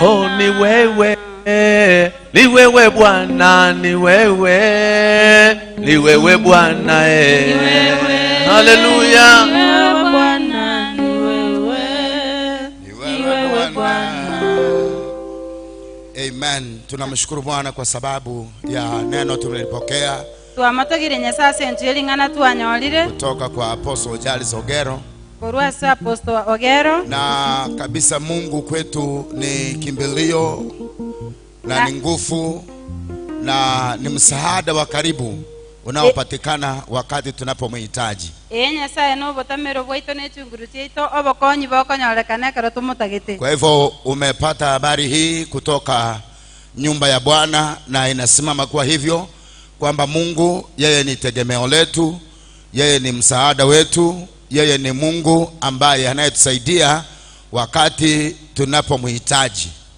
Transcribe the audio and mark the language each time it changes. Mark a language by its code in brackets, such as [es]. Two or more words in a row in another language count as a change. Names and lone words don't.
[sw] Oh, ni wewe. Ni wewe Bwana, ni wewe. Ni wewe Bwana. Haleluya. Ni wewe Bwana, ni wewe. Ni wewe Bwana. Amen. Tunamshukuru Bwana kwa sababu ya neno tumelipokea [guz] Tuamatogire Nyasaye ntweli ngana tuanyolire [sw] kutoka kwa Apostle Charles Ogero. [guz] Korwa Apostle Ogero. [sw] Na kabisa Mungu kwetu ni kimbilio na ni nguvu na ni msaada wa karibu unaopatikana wakati tunapomhitaji. [guz] Nyasaye no botamero bwaito netungurutye ito obokonyi bokonyorekana karo tumutagite. [sw] Kwa hivyo umepata habari hii kutoka nyumba ya Bwana, na inasimama kwa hivyo kwamba Mungu yeye ni tegemeo letu, yeye ni msaada wetu, yeye ni Mungu ambaye anayetusaidia wakati tunapomhitaji.